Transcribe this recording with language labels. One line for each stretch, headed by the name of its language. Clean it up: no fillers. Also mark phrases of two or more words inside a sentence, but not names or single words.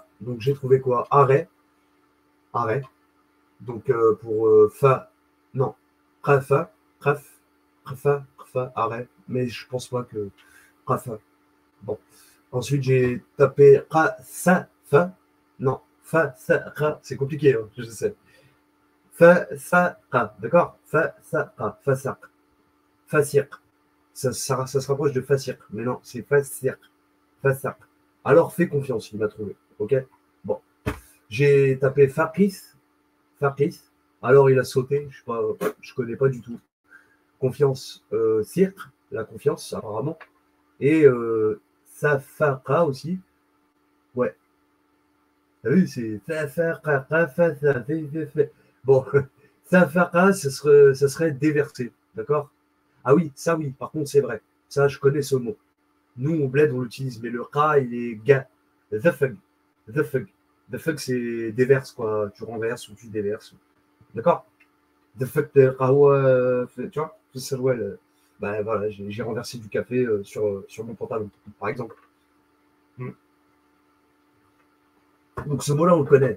French: Donc j'ai trouvé quoi? Arrêt, arrêt. Donc pour Fa, non, Rafa, Raf, Rafa, Rafa, arrêt. Mais je pense pas que Rafa. Bon. Ensuite, j'ai tapé Ra, Sa, Fa. Non, Fa, Sa, Ra. C'est compliqué, hein, je sais. Fa, Sa, Ra. D'accord? Fa, Sa, Ra. Fa, Sa, Fasir. Ça se rapproche de Fasir. Mais non, c'est Fasir. Fasir. Alors fais confiance, il m'a trouvé. Ok? Bon. J'ai tapé Faris. Faris. Alors il a sauté. Je sais pas, je connais pas du tout. Confiance, cirque, la confiance, apparemment. Et Safara aussi. Ouais. T'as vu, c'est bon, Safara, ça serait déversé. D'accord? Ah oui, ça oui, par contre, c'est vrai. Ça, je connais ce mot. Nous, au bled, on l'utilise, mais le ra, il est ga.
English: The fuck. The fuck. The fuck,
French: c'est déverse, quoi. Tu renverses ou tu déverses. D'accord?
English: The fuck,
French: tu vois? Ça, ouais, bah, voilà, j'ai renversé du café sur mon pantalon, par exemple. Mm. Donc, ce mot-là, on le connaît.